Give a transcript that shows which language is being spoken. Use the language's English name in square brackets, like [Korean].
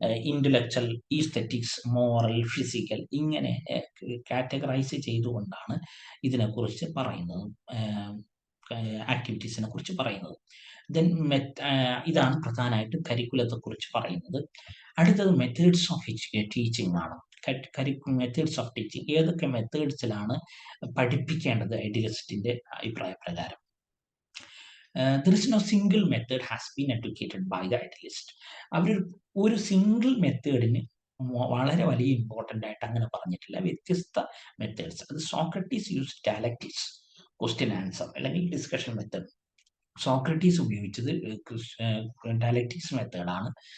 [Malayalam] Intellectual, ഈസ്തെറ്റിക്സ്, moral, physical, ഇങ്ങനെ categorise ചെയ്തുകൊണ്ടാണ് ഇതിനെക്കുറിച്ച് പറയുന്നത്, ആക്ടിവിറ്റീസിനെ കുറിച്ച് പറയുന്നത്. ദെൻ ഇതാണ് പ്രധാനമായിട്ട് കരിക്കുലത്തെ കുറിച്ച് പറയുന്നത്. അടുത്തത് മെത്തേഡ്സ് ഓഫ് ടീച്ചിങ് ആണ്. മെത്തേഡ്സ് ഓഫ് ടീച്ചിങ്, ഏതൊക്കെ മെത്തേഡ്സിലാണ് പഠിപ്പിക്കേണ്ടത് ഐഡിയലിസ്റ്റിന്റെ അഭിപ്രായ പ്രകാരം. [English] There is no single method has been advocated by the idealist. [Malayalam] അവർ ഒരു സിംഗിൾ മെത്തേഡിന് വളരെ വലിയ ഇമ്പോർട്ടൻ്റ് ആയിട്ട് അങ്ങനെ പറഞ്ഞിട്ടില്ല. വ്യത്യസ്ത മെത്തേഡ്സ്. അത് Socrates use dialectics, question answer, അല്ലെങ്കിൽ ഡിസ്കഷൻ മെത്തേഡ്. സോക്രട്ടീസ് ഉപയോഗിച്ചത് ഡയലക്റ്റിക്സ് മെത്തേഡാണ്.